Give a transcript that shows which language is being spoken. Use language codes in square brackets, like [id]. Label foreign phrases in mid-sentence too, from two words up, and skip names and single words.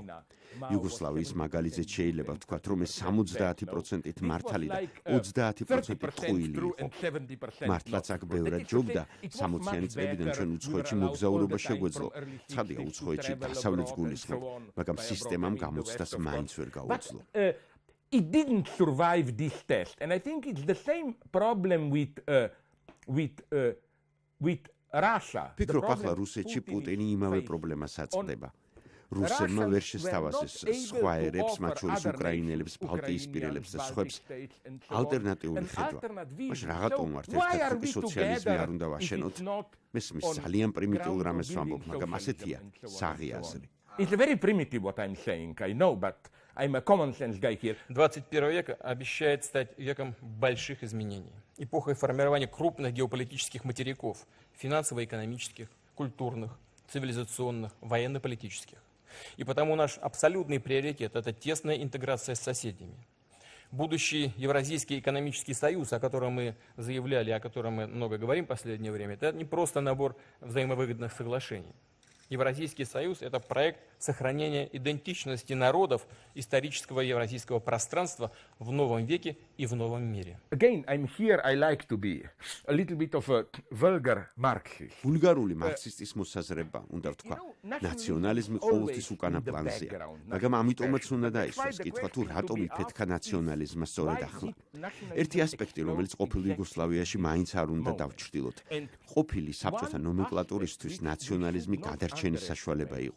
[ka] იუგოსლავიის მაგალითზე შეიძლება ვთქვათ, რომ ეს 70%-ით მართალი და 30%-ით ტყუილი იყო. მართლაც აქ ბევრად ჯობდა, 60-იანი წლებიდან ჩვენ უცხოეთში მოგზაურობა შეგვეძლო. ცხადია, უცხოეთში დასავლეთს გულისხმობ, მაგრამ სისტემამ გამოცდას მაინც ვერ გაუძლო. [en] It didn't survive this test, and I think it's the same problem with Russia. [ka] ფიქრობ, ახლა რუსეთში პუტინი იმავე პრობლემას აწყდება. რუსებმა ვერ შესთავაზეს სხვა ერებს, მათ შორის უკრაინელებს, ბალტიისპირელებს და სხვებს ალტერნატიული ხედვა. მაშინ რაღაცომ ვართ ერთ-ერთი სოციალიზმი არ უნდა ვაშენოთ. მესმის ძალიან პრიმიტიულ რამეს ვამბობ, მაგრამ ასეთია საღი აზრი. [en] It's very primitive what I'm saying, I know, but I'm a common sense guy here. [ru] 21 век обещает стать веком больших изменений. Эпохой формирования крупных геополитических материков, финансово-экономических, культурных, цивилизационных, военно-политических. И потому наш абсолютный приоритет – это тесная интеграция с соседями. Будущий Евразийский экономический союз, о котором мы заявляли, о котором мы много говорим в последнее время, это не просто набор взаимовыгодных соглашений. Евразийский союз – это проект сохранения идентичности народов исторического евразийского пространства в новом веке и в новом мире. [en] Again, I'm here, I like to be a little bit of a vulgar Marxist. [ka] ვულგარული მარქსისტის მოსაზრება, უნდა ვთქვა, ნაციონალიზმი ყოველთვის უკანა პლანზეა, მაგრამ ამიტომაც უნდა დაისვას კითხვა, თუ რატომ იფეთქა ნაციონალიზმმა სწორედ ახლა. ერთი ასპექტი, რომელიც ყოფილ იუგოსლავიაში მაინც არ უნდა დავჩრდილოთ. ყოფილი საბჭოთა ნომენკლატურისთვის ნაციონალიზმი გადარჩენის საშუალება იყო.